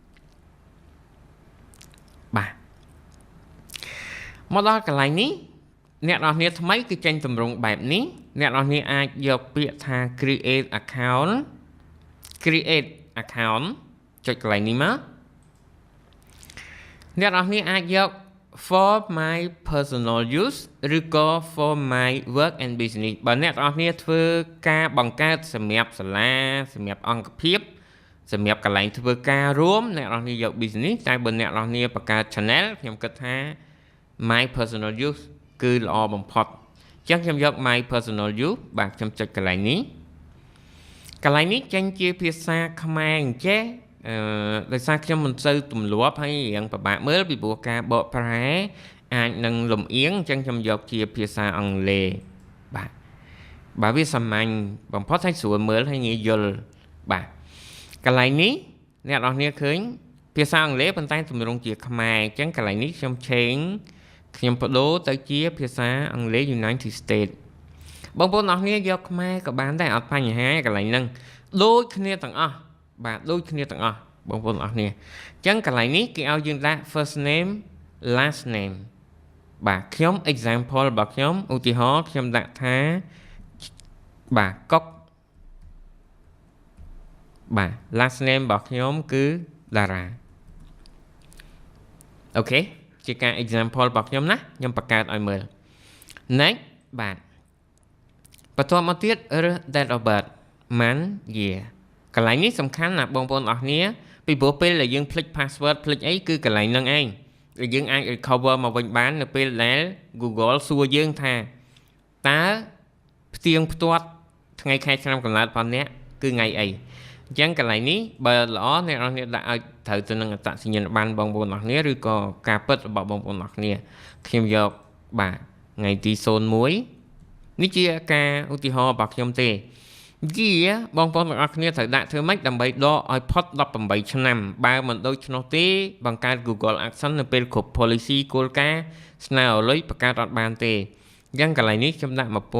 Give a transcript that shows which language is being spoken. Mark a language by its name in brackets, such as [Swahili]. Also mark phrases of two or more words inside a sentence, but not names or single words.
[Khmer] បាទមកដល់កន្លែងនេះអ្នកនរគ្នាថ្មីគឺចេញទម្រង់បែបនេះអ្នកនរគ្នាអាចយកពាក្យថា [English] create account [Khmer] ចុចកន្លែងនេះមកអ្នកនរគ្នាអាចយក [English] for my personal use [Khmer] ឬក៏ [English] for my work and business [Khmer] បើអ្នកនរគ្នាធ្វើការបង្កើតសម្រាប់សាលាសម្រាប់អង្គភាពសម្រាប់កន្លែងធ្វើ ការរួមអ្នកនរគ្នាយក business តែបើអ្នកនរគ្នាបង្កើត channel ខ្ញុំគិតថា [English] my personal use [Khmer] គឺល្អបំផុតអញ្ចឹងខ្ញុំយក [English] my personal use [Khmer] បាទខ្ញុំចុចកន្លែងនេះចេញជាភាសាខ្មែរ អញ្ចេះដោយសារខ្ញុំមិនសូវទម្លាប់ហើយរៀងពិបាកមើលពីព្រោះការបកប្រែអាចនឹងលំអៀងអញ្ចឹងខ្ញុំយកជាភាសាអង់គ្លេសបាទវា សាមញ្ញបំផុតហើយស្រួលមើលហើយងាយយល់បាទកន្លែងនេះអ្នកនរគ្នាឃើញភាសាអង់គ្លេសប៉ុន្តែទម្រ ង់ជាខ្មែរអញ្ចឹងកន្លែងនេះខ្ញុំបដូរទៅជាភាសាអង់គ្លេស United States បងប្អូនអរគ្នាយកខ្មែរក៏បានដែរអត់បញ្ហាកន្លែងហ្នឹងដូចគ្នាទាំងអស់បាទដូចគ្នាទាំងអស់បងប្អូនអរគ្នាអញ្ចឹងកន្លែងនេះគេឲ្យយើងដាក់ [English] first name last name [Khmer] បាទខ្ញុំ example របស់ខ្ញុំឧទាហរណ៍ខ្ញុំដាក់ថាបាទកុក បាទ [English] last name [Khmer] របស់ខ្ញុំគឺតារាអូខេជាការ example របស់ខ្ញុំណាខ្ញុំបង្កើតឲ្យមើល next បាទបន្ទាប់មកទៀតរើស [English] date of birth month year [Khmer] កន្លែងនេះសំខាន់ណាបងប្អូនអរគ្នា ពីព្រោះពេលដែលយើងភ្លេច password ភ្លេចអីគឺកន្លែងហ្នឹងឯងដែលយើងអាច recover មកវិញបាននៅពេលដែល Google សួរយើងថាតើផ្ទៀងផ្ទាត់ ថ្ងៃខែឆ្នាំកំណើតរបស់អ្នកគឺថ្ងៃអីអញ្ចឹងកន្លែងនេះបើល្អអ្នកនរគ្នាដាក់ឲ្យត្រូវទៅនឹងអត្តសញ្ញាណប័ណ្ណបងប្អូនអរគ្នាឬក៏ការពិតរបស់បងប្អូនអរគ្នាខ្ញុំយកបាទថ្ងៃទី01នេះជាការឧទាហរណ៍របស់ខ្ញុំទេបងប្អូនទាំងអស់គ្នាត្រូវដាក់ធ្វើម៉េចដើម្បីដកឲ្យផុត18ឆ្នាំបើមិនដូច្នោះទេបង្កើត Google Adsense នៅពេលគ្រប់ policy គោលការណ៍ស្នើឲ្យលុយបង្កើតអត់បានទេអញ្ចឹងកន្លែងនេះខ្ញុំដាក់1985